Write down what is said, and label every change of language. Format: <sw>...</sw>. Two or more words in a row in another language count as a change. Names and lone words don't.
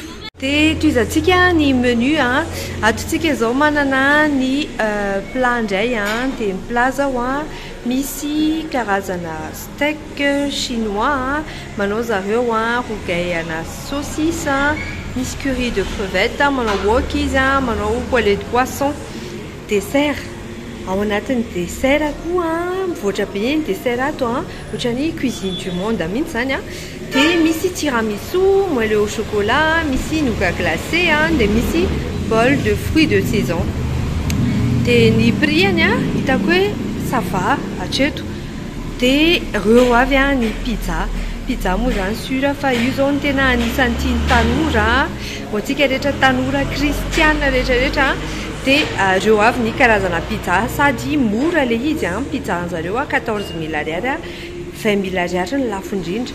<mg>De toizantsika ny menu atotsika zao manana ny plat ndray de ny plat zao misy karazana</mg> <fr>steak chinois</fr> <mg>manao zareo rougail ana saucisse, misy</mg> <fr>curry de crevette,</fr> <mg>manao wok izy manao</mg> <fr>poulet de poisson.</fr> <mg>Dessert ao anatin'ny dessert koa mivoatra be ny dessert ato ohatrany</mg> <fr>cuisine du monde</fr> <mg>mihitsy zany de misy tiramisu,</mg> <fr>moelleux au chocolat,</fr> <mg>misy</mg> <fr>nougat glacé</fr> <mg>de misy</mg> <fr>bol de fruits de saison.</fr> <mg>De ny prix-any hitako hoe</mg> <fr>ça va</fr> <mg>hatreto. De reo avy ny pizza moa zany sura fa io zao ny tena anisan'ny tiany tanora hoantsika rehetra tanora kristiana rehetrarehetra de reo avy ny karazana pizza sady mora le izy pizza an'zareo 14000 ariary 20000 ariary ny lafo indrindra.</mg>